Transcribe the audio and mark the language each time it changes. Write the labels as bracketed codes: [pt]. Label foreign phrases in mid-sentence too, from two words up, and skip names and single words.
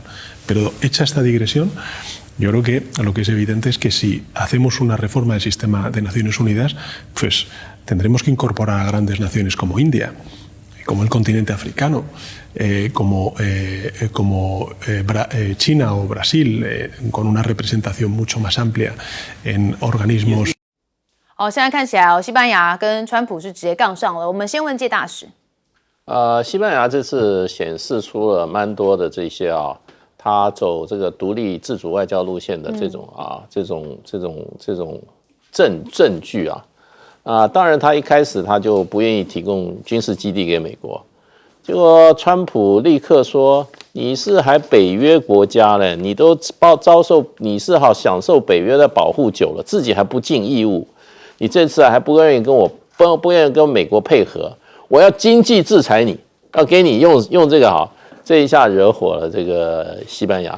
[es] Pero hecha esta digresión, yo creo que lo que es evidente es que si hacemos una reforma del sistema de Naciones Unidas, pues tendremos que incorporar a grandes naciones como India, como el continente africano, como China o Brasil, con una representación mucho más amplia en organismos。 [zh] 好，现在看起来西班牙跟川普是直接杠上了。我们先问介大使。西班牙这次显示出了蛮多的这些他走这个独立自主外交路线的这种证据当然他一开始他就不愿意提供军事基地给美国，结果川普立刻说你是还北约国家呢，你都你是享受北约的保护久了，自己还不尽义务，你这次还不愿意跟美国配合，我要经济制裁你，要给你用这个这一下惹火了这个西班牙。